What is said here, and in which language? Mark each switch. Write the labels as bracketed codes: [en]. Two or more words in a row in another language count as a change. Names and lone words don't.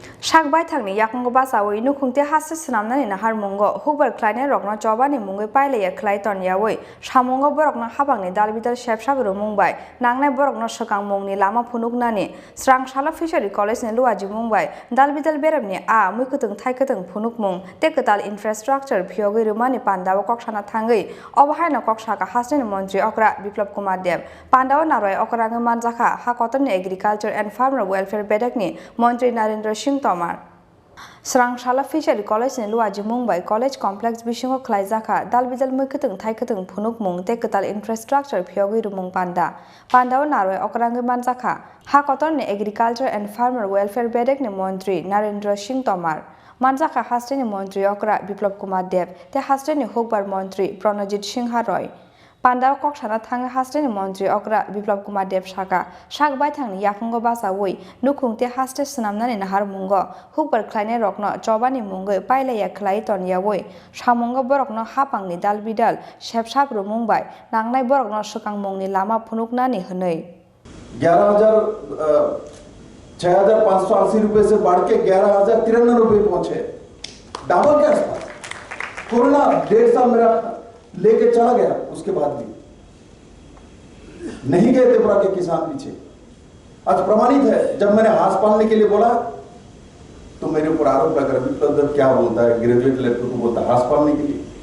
[trp] Sakbai thangni yakung basawi nukhungte hasse snamnani na harmungo hubar khlaine rokno chobani mungoi paile ya khlai ton yawi samungo borokno habangni dalbidal shepsabru mungbai nangnai borokno sakang mungni lama phunuknani srang sala fishery college ni luaji mungbai dalbidal beramni a muikutung thaikatung phunukmung tekatal infrastructure phiyogoi rumani pandawa koksana thangai obahaina koksaka hasni mantri okra biplop kumar dev pandawa naroi okrange manjaka hakotoni [en] agriculture and farmer welfare [trp] bedakni mantri narendra singh Srangshala Fishery College ni luaji Mumbai College Complex bisingo khlaijaka dalbidal muikutung thaikatung phunuk mung tekatal infrastructure phiyogoi rumung pandao naroi okrange manjaka hakoton ni [en] agriculture and farmer welfare [trp] bedek ni mantri Narendra Singh Tomar manjaka hastre ni mantri okra Biplop Kumar Dev te hastre ni hukbar mantri Pranajit Singha Roy Pandao koksana thang hastre ni mantri okra Biplop Kumar Dev shaka sakbai thangni yakungo basawi nukhungte hastre snamnani nahar mungo hukbar khlaine rokno chobani mungoi paile ya khlai ton yawi samungo borokno hapangni dalbidal shepsap ru mungbai nangnai borokno sakang mungni lama phunuknani hwnei [hi] 6,580 रुपए से बढ़ के 11,093 रुपए पहुंचे डबल के आसपास। कोरोना 1.5 साल मेरा लेके चला गया, उसके बाद भी नहीं गए त्रिपुरा के किसान पीछे। आज प्रमाणित है, जब मैंने हाथ पालने के लिए बोला तो मेरे ऊपर आरोप लगा विप्लव क्या बोलता है, ग्रेजुएट लड़कों को बोलता है हाथ पालने के लिए।